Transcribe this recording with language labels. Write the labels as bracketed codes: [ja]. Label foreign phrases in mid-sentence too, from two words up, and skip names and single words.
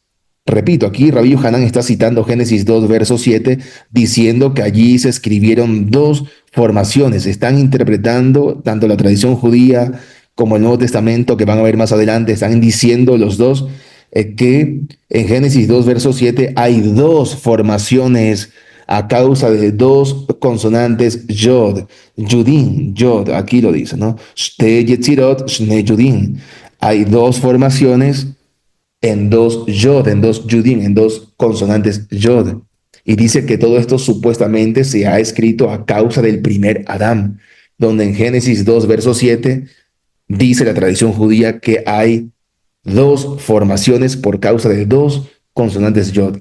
[es] Repito, aquí Rabí Yohanan está citando Génesis 2, verso 7, diciendo que allí se escribieron dos formaciones. Están interpretando tanto la tradición judía como el Nuevo Testamento, que van a ver más adelante, están diciendo los dos que en Génesis 2, verso 7 hay dos formaciones a causa de dos consonantes yod, yudin, yod, aquí lo dice, ¿no? [he] שתי יצירות, שני יודין. [es] Hay dos formaciones en dos yod, en dos yudin, en dos consonantes yod. Y dice que todo esto supuestamente se ha escrito a causa del primer Adán, donde en Génesis 2, verso 7, dice la tradición judía que hay dos formaciones por causa de dos consonantes yod.